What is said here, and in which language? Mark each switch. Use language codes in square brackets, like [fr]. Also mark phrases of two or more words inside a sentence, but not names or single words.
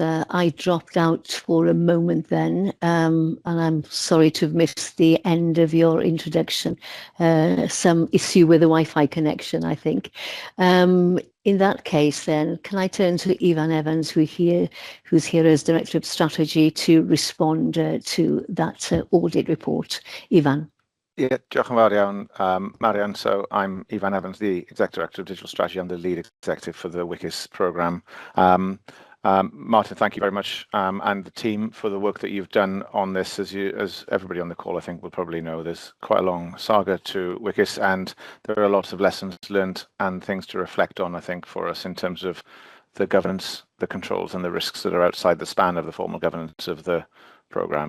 [en] I dropped out for a moment then, and I'm sorry to have missed the end of your introduction. Some issue with the Wi-Fi connection, I think. In that case, then, can I turn to Ivan Evans, who's here as Director of Strategy, to respond to that audit report? Ivan. Yeah, [cy] diolch yn fawr iawn, Marian. [en] So I'm Ivan Evans, the Executive Director of Digital Strategy. I'm the lead executive for the WCIS programme. Martin, thank you very much, and the team for the work that you've done on this. As everybody on the call, I think, will probably know, there's quite a long saga to WCIS, and there are lots of lessons learned and things to reflect on, I think, for us in terms of the governance, the controls, and the risks that are outside the span of the formal governance of the programme.